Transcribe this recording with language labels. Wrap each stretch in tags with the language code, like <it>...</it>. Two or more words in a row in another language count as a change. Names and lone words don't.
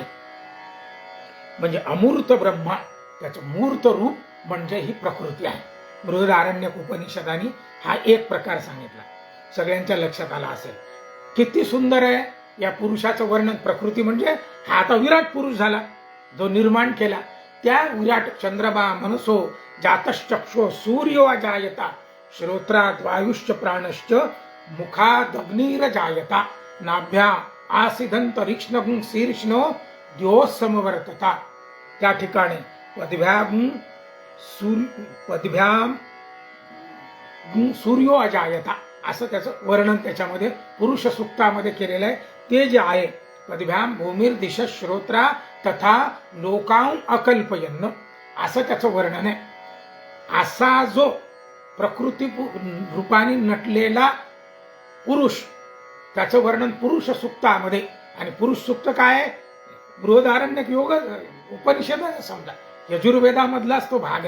<mr>म्हणजे अमूर्त ब्रह्मा त्याचं मूर्त रूप म्हणजे ही प्रकृती आहे. बृहदारण्यक उपनिषदांनी हा एक प्रकार सांगितला, सगळ्यांच्या लक्षात आला असेल. किती सुंदर आहे या पुरुषाचं वर्णन. प्रकृती म्हणजे हा आता विराट पुरुष झाला जो निर्माण केला, त्या विराट</mr> <sa>चंद्रमा मनसो जातश्चक्षो सूर्यो अजायता श्रोत्रात वायुश्च प्राणश्च मुखादग्निर जायता नाभ्या आसिदंतरिक्ष्ण शीर्ष्णो द्योसमवर्तता.</sa> <mr>त्या ठिकाणी</mr> <sa>पदभ्याम सूर्यो अजायता</sa> <mr>असं त्याचं वर्णन त्याच्यामध्ये पुरुष सूक्तामध्ये केलेलं आहे. ते जे आहे</mr> <sa>पदभ्याम भूमिर्दिश श्रोत्रा तथा लोकां अकल्पयन्न</sa> <mr>असं त्याचं वर्णन आहे. असा जो प्रकृती रूपाने नटलेला पुरुष त्याचं वर्णन पुरुष सूक्तामध्ये. आणि पुरुष सूक्त काय आहे? बृहदारण्यक योग उपनिषद समजा यजुर्वेदामधलाच तो भाग आहे.</mr>